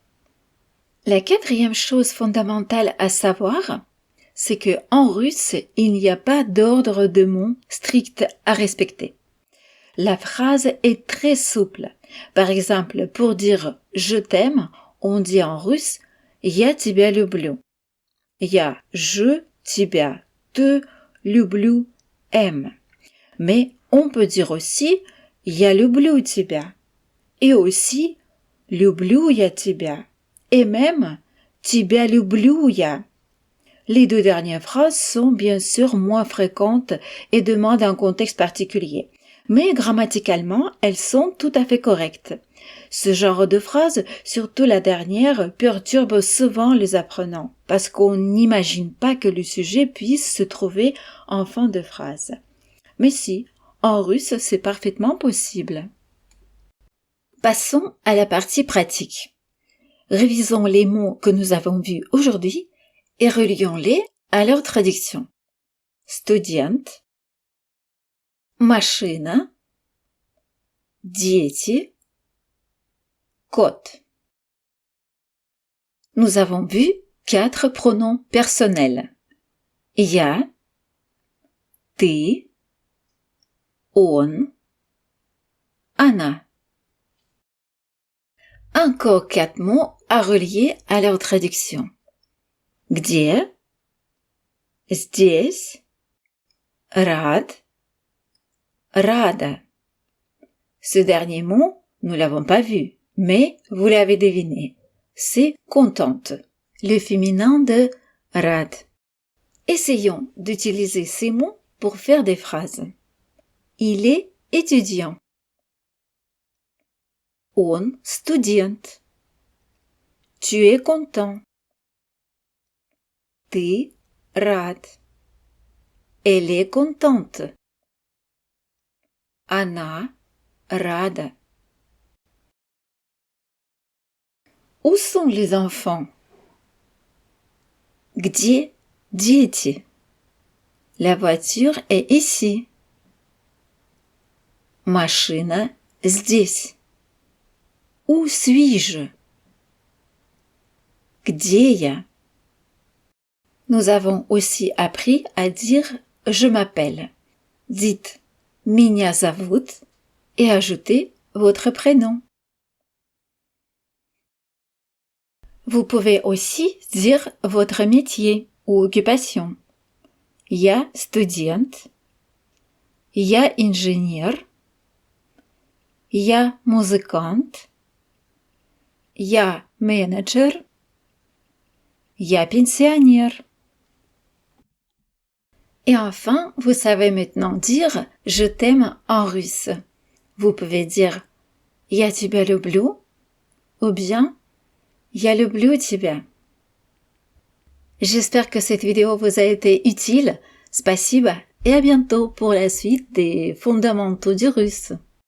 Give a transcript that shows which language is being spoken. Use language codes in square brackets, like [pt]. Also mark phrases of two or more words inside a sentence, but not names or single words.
[fr] La quatrième chose fondamentale à savoir, c'est que en russe, il n'y a pas d'ordre de mots strict à respecter. La phrase est très souple. Par exemple, pour dire « je t'aime », on dit en russe « [ru] я тебя люблю ». Я, je, тебя, te, люблю, [fr] aime. Mais on peut dire aussi « [ru] я люблю тебя [fr] » et aussi « [ru] люблю я тебя [fr] » et même « [ru] тебя люблю я ». [fr] Les deux dernières phrases sont bien sûr moins fréquentes et demandent un contexte particulier. Mais grammaticalement, elles sont tout à fait correctes. Ce genre de phrase, surtout la dernière, perturbe souvent les apprenants parce qu'on n'imagine pas que le sujet puisse se trouver en fin de phrase. Mais si, en russe, c'est parfaitement possible. Passons à la partie pratique. Révisons les mots que nous avons vus aujourd'hui et relions-les à leur traduction. [ru] Студент, машина, дети, кот. [fr] Nous avons vu 4 pronoms personnels. [ru] Я, ты, он, она. [fr] Encore 4 mots à relier à leur traduction. [ru] Где, здесь, рад, рада. [fr] Ce dernier mot, nous l'avons pas vu, mais vous l'avez deviné. C'est contente, le féminin de rad. Essayons d'utiliser ces mots pour faire des phrases. Il est étudiant. [ru] Он студент. [fr] Tu es content. [ru] Ты рад. [fr] Elle est contente. [ru] Она рада. [fr] Où sont les enfants? [ru] Где дети? [fr] La voiture est ici. [ru] Машина здесь. [fr] Où suis-je? [ru] Где я? [fr] Nous avons aussi appris à dire « je m'appelle ». Dites « [ru] меня зовут [fr] » et ajoutez votre prénom. Vous pouvez aussi dire votre métier ou occupation. [ru] Я студент. Я инженер. Я музыкант. Я менеджер. Я пенсионер. [fr] Et enfin, vous savez maintenant dire « je t'aime » en russe. Vous pouvez dire « [ru] я тебя люблю» [fr] ou bien « [ru] я люблю тебя». [fr] J'espère que cette vidéo vous a été utile. Спасибо et à bientôt pour la suite des fondamentaux du russe.